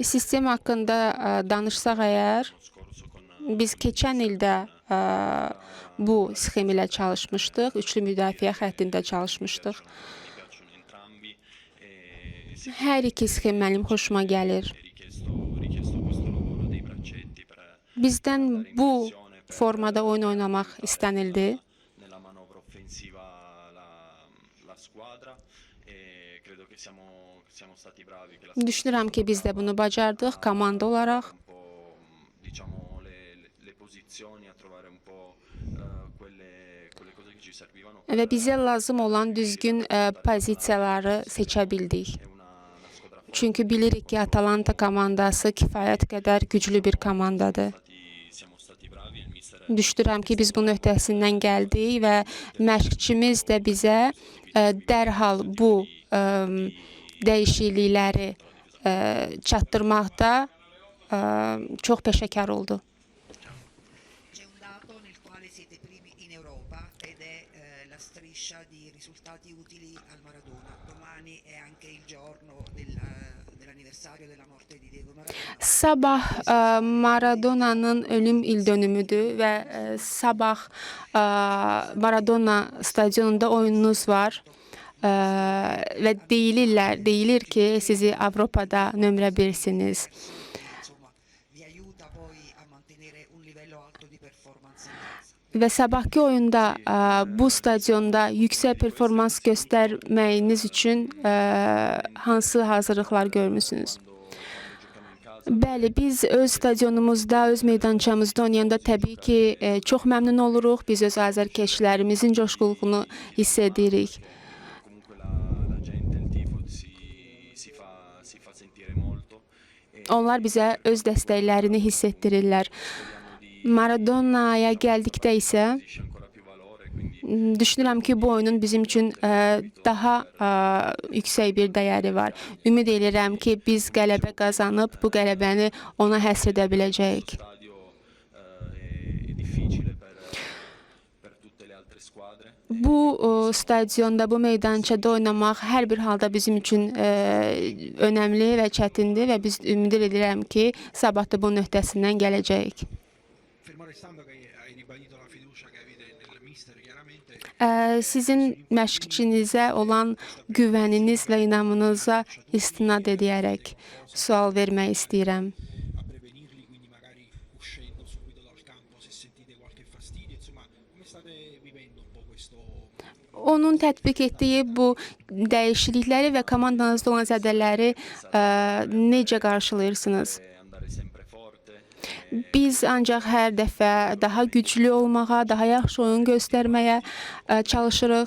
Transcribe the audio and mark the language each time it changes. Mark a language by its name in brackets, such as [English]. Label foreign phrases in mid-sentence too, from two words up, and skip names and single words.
[Azerbaijani] Sistem haqqında danışsaq əgər, [Italian] l'anno scorso con [Azerbaijani] biz keçən ildə bu sxem ilə çalışmışdıq, üçlü müdafiə xəttində çalışmışdıq. [Italian] mi piacciono entrambi e [Azerbaijani] Hər iki sxem mənim xoşuma gəlir. [Italian] richiesto questo lavoro dei braccetti per [Azerbaijani] Bizdən bu formada oyun oynamaq istənildi. [Italian] nella manovra offensiva la squadra e credo che siamo stati bravi che la [Azerbaijani] Düşünürəm ki, biz də bunu bacardıq komanda olaraq. [Italian] un po' diciamo le posizioni a trovare un po' quelle cose che ci servivano [Azerbaijani] və bizə lazım olan düzgün pozisiyaları seçə bildik. [Italian] è una squadra forte. [Azerbaijani] Çünki bilirik ki, Atalanta komandası kifayət qədər güclü bir komandadır. [Italian] Siamo stati bravi, il mister [Azerbaijani] Düşünürəm ki, biz bunun öhdəsindən gəldik və məşqçimiz də bizə dərhal bu dəyişiklikləri çatdırmaqda çox peşəkar oldu. [Italian] C'è un dato nel quale siete primi in Europa ed è la striscia di risultati utili al Maradona. Domani è anche il giorno dell'anniversario della morte di Diego Maradona. [Azerbaijani] Sabah Maradona'nın ölüm ildönümüdür və sabah Maradona stadionunda oyununuz var. Və deyilir ki, sizi Avropada nömrə 1'siniz. [Italian] Insomma, vi aiuta poi a mantenere un livello alto di performance in casa. [Azerbaijani] Və sabahki oyunda bu stadionda yüksək performans göstərməyiniz üçün hansı hazırlıqlar görmüsünüz? Bəli, biz öz stadionumuzda, öz meydançamızda oynayanda təbii ki, çox məmnun oluruq. Biz öz azərkeşlərimizin coşquluğunu hiss edirik. [Italian] comunque la gente, il tifo si fa sentire molto. [Azerbaijani] Onlar bizə öz dəstəklərini hiss etdirirlər. Maradona'ya gəldikdə isə [Italian] Acquisisce ancora più valore, quindi [Azerbaijani] düşünürəm ki, bu oyunun bizim üçün daha yüksək bir dəyəri var. Ümid edirəm ki, biz qələbə qazanıb bu qələbəni ona həsr edə biləcəyik. [Italian] stadio è difficile per tutte le altre squadre. [Azerbaijani] Bu stadionda, bu meydançada oynamaq hər bir halda bizim üçün önəmli və çətindir və biz ümid edirəm ki, sabah da bunun öhdəsindən gələcəyik. [Italian] Fermo restando che hai ribadito la fiducia che avete nel mister, chiaramente [Azerbaijani] Sizin məşqçinizə olan güvəniniz və inamınıza istinad edərək sual vermək istəyirəm. [Italian] a prevenirli, quindi magari uscendo subito dal campo se sentite qualche fastidio, insomma, come state vivendo un po' questo? [Azerbaijani] Onun tətbiq etdiyi bu dəyişiklikləri və komandanızda olan zədələri necə qarşılayırsınız? [Italian] Andare sempre forte, [Azerbaijani] Biz ancaq hər dəfə daha güclü olmağa, daha yaxşı oyun göstərməyə çalışırıq.